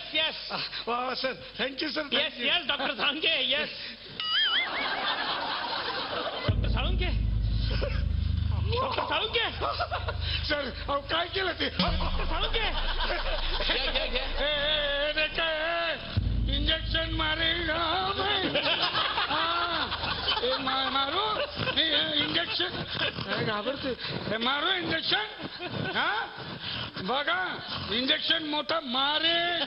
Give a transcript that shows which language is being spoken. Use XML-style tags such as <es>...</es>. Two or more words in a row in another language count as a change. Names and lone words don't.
<en>Wow, sir. Thank you, sir. Yes, Dr. Saळुंके. Yes. Dr. Saळुंके. Dr. Saळुंके.</en> <mr>सर अहो काय केलं ते? Dr. Saळुंके. इंजेक्शन मारेगा मारू इंजेक्शन. घाबरते. मारू इंजेक्शन. हा बघा, इंजेक्शन मोठं मारे.</mr>